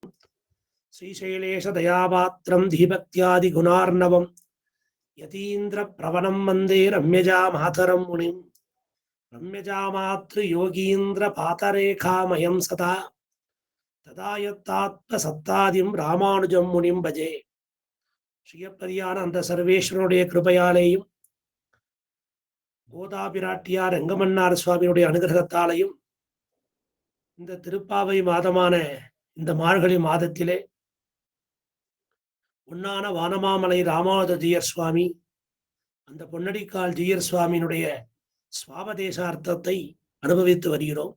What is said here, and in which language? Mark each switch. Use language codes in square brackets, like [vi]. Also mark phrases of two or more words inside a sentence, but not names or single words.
[sa] श्रीशैलेश दयापात्रं धीभक्त्यादि गुणार्णवं यतीन्द्र प्रवणं वन्दे रम्यजा मातरं मुनिं रम्यजामातृ योगीन्द्र पातरेखामयं सदा तदा यत्तात्मसत्तादिं रामानुजं मुनिं भजे. [ta] ஸ்ரீயப்பதியான அந்த சர்வேஸ்வரனுடைய கிருபையாலேயும் கோதா பிராட்டியார் ரங்கமன்னார் சுவாமியுடைய அனுகிரகத்தாலையும் இந்த திருப்பாவை மாதமான இந்த மார்கழி மாதத்திலே பொன்னான வானமாமலை ராமானுஜ ஜீயர் சுவாமி அந்த பொன்னடிக்கால் ஜீயர் சுவாமியினுடைய சுவாபதேசார்த்தத்தை அனுபவித்து வருகிறோம்.